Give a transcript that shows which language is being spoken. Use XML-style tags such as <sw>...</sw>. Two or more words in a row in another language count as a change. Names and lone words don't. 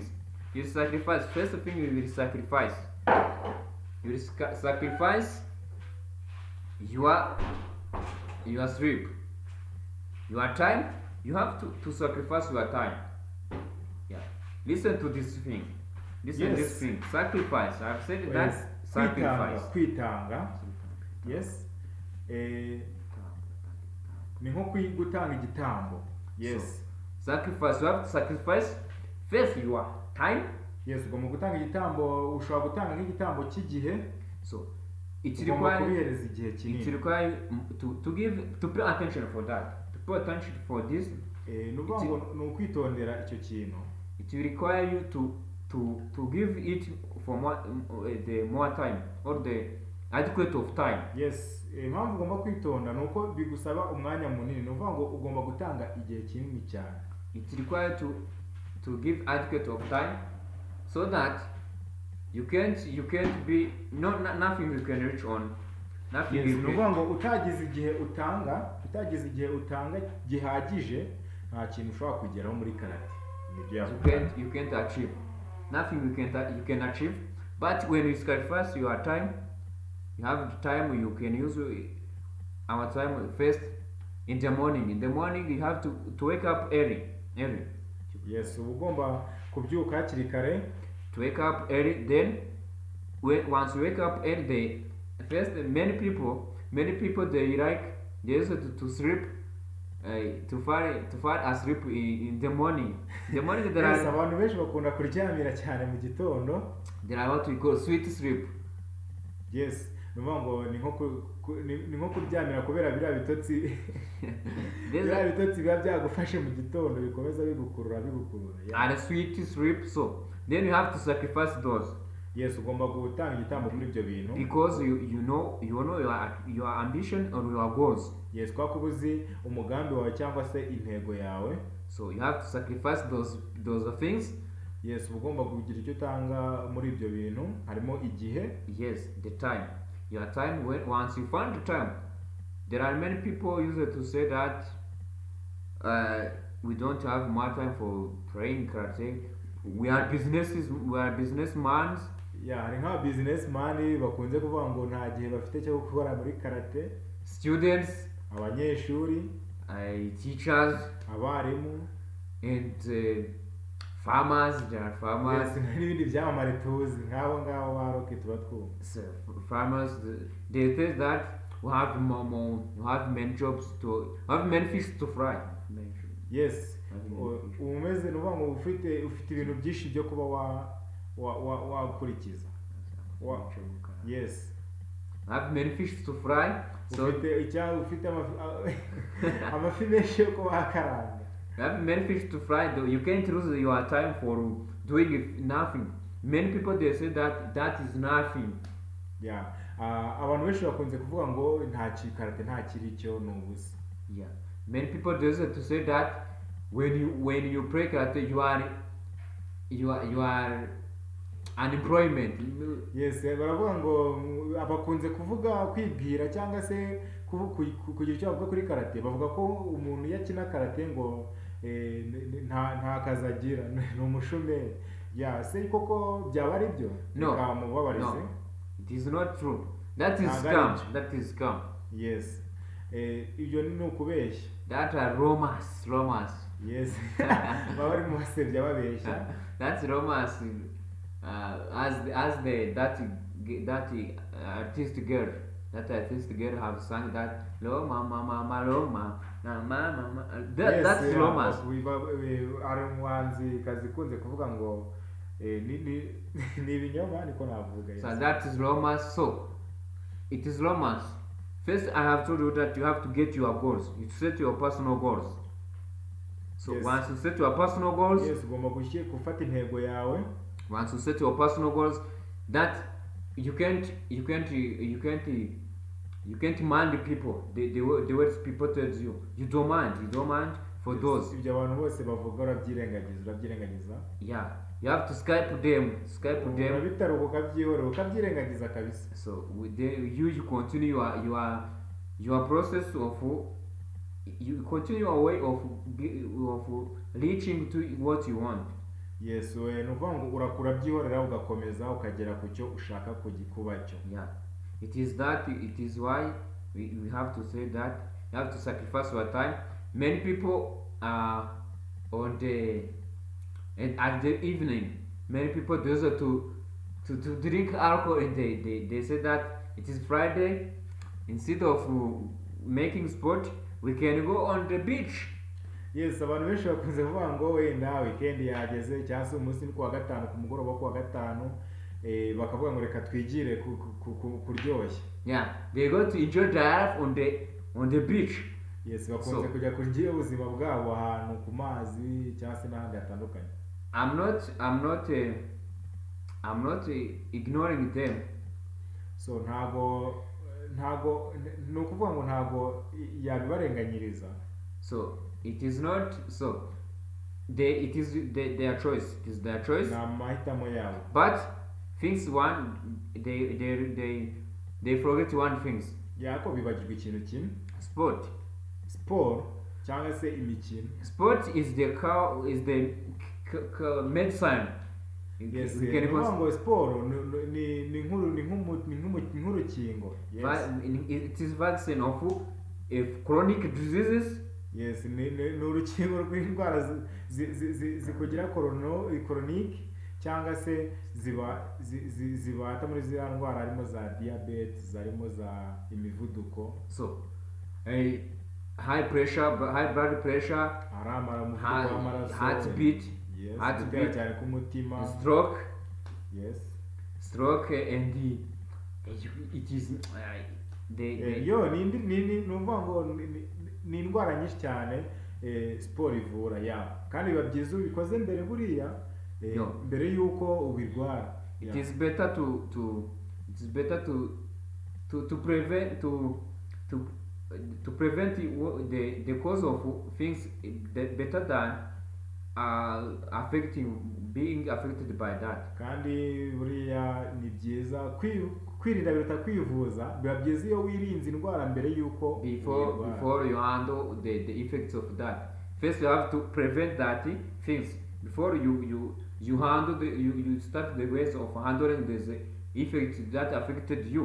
<en>You sacrifice, first thing you will sacrifice. You will sacrifice your sleep, your time. You have to sacrifice your time. Yeah. Listen to this thing. Listen to this thing. Sacrifice. I've said that sacrifice.</en> <rw>Kwitanga. Yes. Ni nko gutanga igitambo.</rw> <en>Yes. So, sacrifice. You have to sacrifice first your time. Yes,</en> <rw>ugomba gutanga igitambo, ushobora gutanga nk'igitambo cy'igihe.</rw> <en>So it requires to pay attention for that. To pay attention for this.</en> <rw>No kwitondera icyo kintu.</rw> <en>It will require you to give it for more time or the adequate of time. Yes.</en> <rw>Impamvu ugomba kwitonda nuko bigusaba umwanya munini. Ni ukuvuga ngo ugomba gutanga igihe kinini cyane.</rw> <en>It requires to give adequate of time so that you can't be nothing you can reach on. Nothing. Yes,</en> <rw>ni ukuvuga ngo utagize igihe utanga gihagije nta kintu ushobora kugeraho muri karate.</rw> <en>You can't achieve nothing. You can achieve, but when you sacrifice your time, you have the time you can use our time first in the morning. In the morning you have to wake up early. Yes,</en> <rw>ugomba kubyuka hakiri kare.</rw> <en>To wake up early, then once you wake up early, first many people they used to sleep. To fall asleep in the morning. The morning there</en> <rw>are abantu benshi bakunda kuryamira cyane mu gitondo.</rw> <en>There are what we call sweet sleep. Yes,</en> <rw>ngo ni nko kuryamira kubera biriya bitotsi. Biriya bitotsi biba byagufashe mu gitondo bikomeza bigukurura.</rw> <en>And sweet sleep, so then you have to sacrifice those. Yes,</en> <rw>ugomba gutanga igitambo kuri ibyo bintu.</rw> <en>Because you know your ambition or your goals. Yes,</en> <rw>kwa kubuzi umugambi wawe cyangwa se intego yawe.</rw> <en>So you have to sacrifice those things. Yes,</en> <rw>ugomba kugira icyo utanga muri ibyo bintu, harimo igihe.</rw> <en>Yes, the time. Your time, once you find the time. There are many people used to say that we don't have more time for praying karate. We are businessmen. Yeah,</en> <rw>hari nka businessman bakunze kuvuga ngo nta gihe bafite cyo gukora muri karate.</rw> <en>Students,</en> <rw>abanyeshuri,</rw> <en>teachers,</en> <rw>abarimu,</rw> <en>and farmers. There are farmers. Yes,</en> <rw>n'ibindi byamamare tuzi nk'abo ngabo ba rocket batwumva.</rw> <en>So farmers, they say that we have many jobs many fish to fry. Yes,</en> <rw>umeze nuvuga ngo ufite ibintu byinshi byo kuba wakurikiza.</rw> <en>Yes. I have many fish to fry. So</en> <rw>ufite amafi menshi yo kuba wakaranga.</rw> <en>You have many fish to fry, though you can't lose your time for doing nothing. Many people they say that is nothing. Yeah.</en> <rw>Abantu benshi bakunze kuvuga ngo nta karate nta kiri cyo nubusa.</rw> <en>Yeah. Many people they say to say that when you play karate you are unemployment. Yes,</en> <rw>baravuga ngo abakunze kuvuga kwibwira cyangwa se kugira icyo bavuga kuri karate bavuga ko umuntu yakina karate ngo nta kazi agira ni umushomeri. Yeah, se koko byaba ari byo?</rw> <en>No, it is not true. That is scam. Yes.</en> <rw>Ibyo ni ukubeshya.</rw> <en>That are romance. Yes.</en> <rw>Baba bari mu basebya babeshya.</rw> <en>That's romance. as that artist girl. That artist girl have sung that Roma mama Roma na mama. That's romance.</en> <rw>Ari umuhanzi kazi kunze kuvuga ngo ni ibinyoma niko navuga.</rw> <en>So that is romance. So it is romance. First, I have told you that you have to get your goals. You set your personal goals. So once you set your personal goals,</en> <rw>ugomba gufata intego yawe.</rw> <en>Once you set your personal goals, that you can't mind people. The words people tell you. You don't mind for those.</en> <rw>Ibyo abantu bose bavuga urabyirengagiza.</rw> <en>Yeah. You have to Skype them. So you continue your process of you continue your way of reaching to what you want. Yes,</en> <rw>nuvuga ngo urakura byihorera ugakomeza ukagera ku cyo ushaka kuba cyo.</rw> <en>Yeah, it is why we have to say that you have to sacrifice your time. Many people are on the and at the evening, many people desire to drink alcohol, and they say that it is Friday. Instead of making sport, we can go on the beach. Yes,</en> <rw>abantu benshi bakunze kuvuga ngo wenda weekend yageze cyangwa se umunsi ni kuwa gatanu ku mugoroba kuwa gatanu bakavuga ngo reka twigire kuryoshya.</rw> <en>Yeah, they go to enjoy their life on the beach. Yes,</en> <rw>bakunze kujya kurya ubuzima bwabo ahantu ku mazi cyangwa se n'ahandi hatandukanye.</rw> <en>I'm not ignoring them. So</en> <rw>ntago no kuvuga ngo ntago yabibarenganyiriza.</rw> <en>So it is not so it is their choice. It is their choice. But things they forget one things.</en> <rw>Yako bibagirwa ikintu kimwe.</rw> <en>Sport</en> <rw>cyangwa se imikino.</rw> <en>Sport is the medicine. Yes,</en> <rw>ngo sport ni nk'urukingo.</rw> <en>Yes. It is vaccine of chronic diseases. Yes,</en> <rw>ni urukingo rw'indwara zikugira chronic cyangwa se zibata muri ziriya ndwara harimo za diabetes, harimo za imivuduko.</rw> <en>So high blood pressure, heartbeat,</en> <rw>cyane ku mutima,</rw> <en>stroke. Yes, stroke, and it is</en> <rw>ni indwara nyinshi cyane siporo ivura kandi biba byiza ubikoze mbere buriya mbere yuko ubirwara.</rw> <en>It is better to prevent the cause of things better than being affected by that.</en> <rw>Kandi buriya ni byiza kwirinda biruta kwivuza. Biba byiza iyo wirinze indwara mbere yuko</rw> <en>before you handle the effects of that. First you have to prevent that things before you handle you start the ways of handling the effects that affected you.</en>